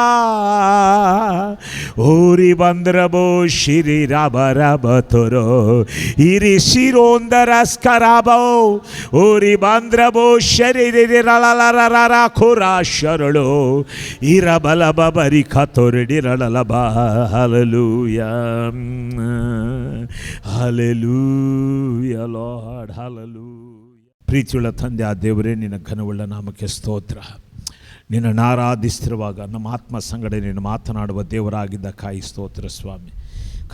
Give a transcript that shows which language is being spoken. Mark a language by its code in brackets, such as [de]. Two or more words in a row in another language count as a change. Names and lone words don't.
[kn] ಓರಿ ಬಂದ್ರಬೋ ಶಿರಿ ರಬ ರಬ ತೊರೋ ಇರಿ ಶಿರೋಂದರಸ್ಕರಬೋ ಓರಿ ಬಂದ್ರಬೋ ಶರೀರಿ ರಳಲರರ ಖುರ ಶರಳು ಈರಬಲ ಬರಿ ಖತೊರಡಿ ರಳಲಬ. ಹಲ್ಲೆಲೂಯಾ ಹಲ್ಲೆಲೂಯಾ ಲಾರ್ಡ್ ಹಲ್ಲೆಲೂಯಾ. ಪ್ರೀತಿಯುಳ್ಳ ತಂದೆ ಆ ದೇವರೇ, ನಿನ್ನ ಘನವುಳ್ಳ ನಾಮಕ್ಕೆ ಸ್ತೋತ್ರ. ನಿನ್ನನ್ನು ಆರಾಧಿಸ್ತಿರುವಾಗ ನಮ್ಮ ಆತ್ಮ ಸಂಗಡ ನೀನು ಮಾತನಾಡುವ ದೇವರಾಗಿದ್ದ ಕಾಯಿ ಸ್ತೋತ್ರ ಸ್ವಾಮಿ.